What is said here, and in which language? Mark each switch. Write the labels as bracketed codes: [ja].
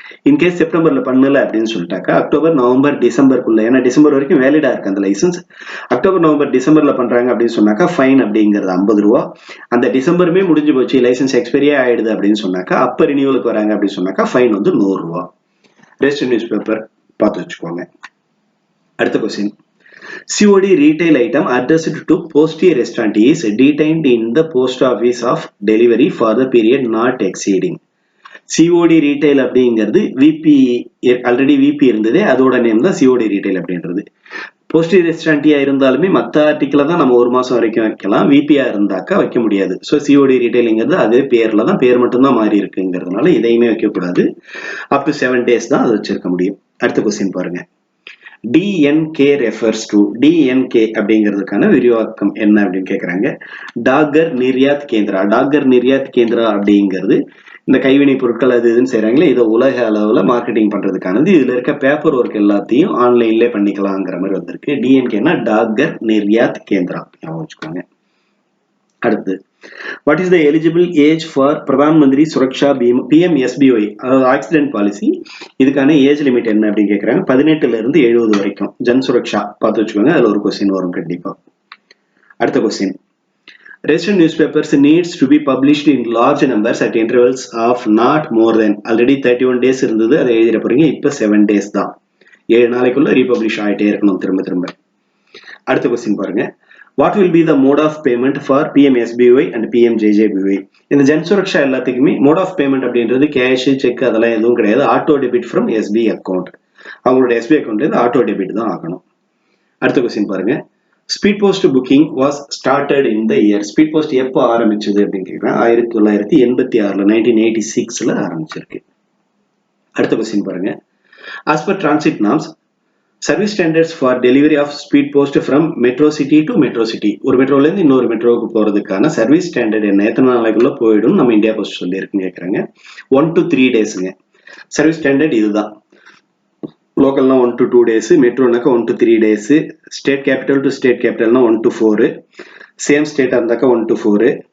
[ta] In case செப்டம்பர்ல பண்ணல அப்படின்னு சொல்லிட்டாக்கா October, November, டிசம்பருக்குள்ள, ஏன்னா டிசம்பர் வரைக்கும் வேலிடா இருக்கு அந்த லைசன்ஸ். அக்டோபர், நவம்பர், டிசம்பர்ல பண்றாங்க அப்படின்னு சொன்னாக்கா ஃபைன் அப்படிங்கிறது ₹50. அந்த டிசம்பருமே முடிஞ்சு போச்சு, லைசன்ஸ் எக்ஸ்பைரியே ஆயிடுது அப்படின்னு சொன்னாக்கா அப்ப ரினியூவலுக்கு வராங்க அப்படின்னு சொன்னாக்கா ஃபைன் வந்து ₹100. ரெஜிஸ்டர்ட் நியூஸ் பேப்பர் பார்த்து வச்சுக்கோங்க. அடுத்த question. [en] COD retail item addressed to postie restaurant is detained in the post office of delivery for the period not exceeding. [ta] COD retail அப்படிங்கிறது விபி ஆல்ரெடி விபி இருந்தது, அதோட நேம் தான் COD retail அப்படின்றது. போஸ்டி ரெஸ்டாரண்டியா இருந்தாலுமே மற்ற ஆர்டிக்கிள தான் நம்ம 1 மாசம் வரைக்கும் வைக்கலாம். விபியா இருந்தாக்கா வைக்க முடியாது. ஸோ COD ரீட்டைலிங்கிறது அதே பேர்ல தான், பேர் மட்டும்தான் மாறி இருக்குங்கிறதுனால இதையுமே வைக்கக்கூடாது. அப் டு 7 days தான் அதை வச்சிருக்க முடியும். அடுத்த கொஸ்டின் பாருங்க. [en] DNK refers to DNK [ta] அப்படிங்கிறதுக்கான விரிவாக்கம் என்ன அப்படின்னு கேட்குறாங்க. டாகர் நிர்யாத் கேந்திரா. டாகர் நிர்யாத் கேந்திரா அப்படிங்கிறது இந்த கைவினை பொருட்கள் அது இதுன்னு செய்யறாங்களே, இதை உலக அளவில் மார்க்கெட்டிங் பண்றதுக்கானது. இதுல இருக்க பேப்பர் ஒர்க் எல்லாத்தையும் ஆன்லைன்லேயே பண்ணிக்கலாங்கிற மாதிரி வந்திருக்கு. டிஎன்கேனா டாகர் நிர்யாத் கேந்திரா, ஞாபகம் வச்சுக்கோங்க. [en] அடுத்து, what is the eligible age for Pradhan Mantri Suraksha Bima PMSBY, அதாவது accident policy. [ta] இதுக்கான ஏஜ் லிமிட் என்ன அப்படின்னு கேட்குறாங்க. 18 இருந்து 70 வரைக்கும். ஜன் சுரக்ஷா பார்த்து வச்சுக்கோங்க, அதில் ஒரு கொஸ்டின் வரும் கண்டிப்பா. அடுத்த question. [en] Registered newspapers needs to be published in large numbers at intervals of not more than, already 31 days [ta] இருந்தது, அதை எழுதிட போறீங்க. இப்போ 7 days தான். 7 நாளைக்குள்ள ரீபப்ளிஷ் ஆகிட்டே இருக்கணும் திரும்ப திரும்ப. அடுத்த கொஸ்டின் பாருங்க. [en] What will be the mode of payment for PMSBY and PMJJBY? [ta] இந்த ஜன் சுரக்ஷா எல்லாத்துக்குமே மோட் ஆஃப் பேமெண்ட் அப்படின்றது கேஷ், செக் அதெல்லாம் எதுவும் கிடையாது. [en] Auto debit from SBI account. [ta] அவங்களோட SBI அக்கௌண்ட்லேருந்து ஆட்டோ டெபிட் தான் ஆகணும். அடுத்த கொஸ்டின் பாருங்க. Speed post booking was started in the year. Speed post எப்போ ஆரம்பிச்சது அப்படின்னு கேட்குறேன். 1986 1986 ஆரம்பிச்சிருக்கு. அடுத்த கொஸ்டின் பாருங்க. [en] As per transit norms, service standards for delivery of speed post from metro city to metro city. [ta] ஒரு மெட்ரோல இருந்து இன்னொரு மெட்ரோவுக்கு போறதுக்கான சர்வீஸ் ஸ்டாண்டர்ட் என்ன, எத்தனை நாளைக்குள்ள போயிடும் நம்ம இந்தியா போஸ்ட் சொல்லி இருக்குன்னு கேட்குறாங்க. 1 to 3 daysங்க. சர்வீஸ் ஸ்டாண்டர்ட் இதுதான். லோக்கல்னா 1 to 2 days, மெட்ரோனாக்கா 1 to 3 days, state capital to state கேபிட்டல்னா 1 to 4, same ஸ்டேட்டா இருந்தாக்கா 1 to 4,